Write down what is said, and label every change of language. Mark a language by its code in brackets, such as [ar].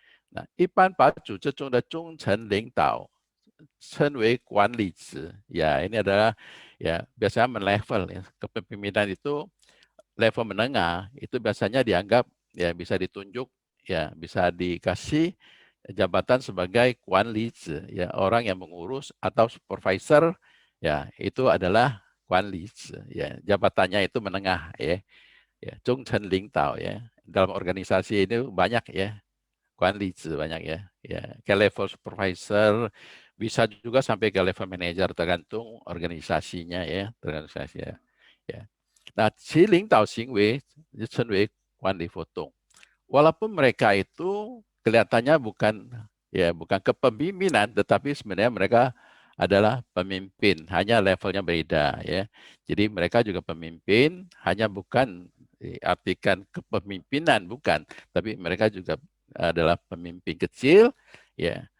[id] Nah, [zh] 一般把组织中的中层领导称为管理职, [id] ya, ini adalah, ya, biasanya melevel, ya, kepemimpinan itu level menengah itu biasanya dianggap, ya, bisa ditunjuk, ya, bisa dikasih jabatan sebagai Guanlizi, ya, orang yang mengurus atau supervisor, ya, itu adalah Guanlizi, ya, jabatannya itu menengah, ya, Zhongchen Lingdao, ya, dalam organisasi ini banyak, ya, Guanlizi banyak, ya, ke level supervisor bisa juga sampai ke level manager tergantung organisasinya, ya, organisasinya, ya. [zh] Nah, 其领导行为就称为管理活动. [id] Walaupun mereka itu kelihatannya bukan kepemimpinan, tetapi sebenarnya mereka adalah pemimpin, hanya levelnya beda, ya. Jadi mereka juga pemimpin, hanya bukan diartikan kepemimpinan, bukan, tapi mereka juga adalah pemimpin kecil, ya.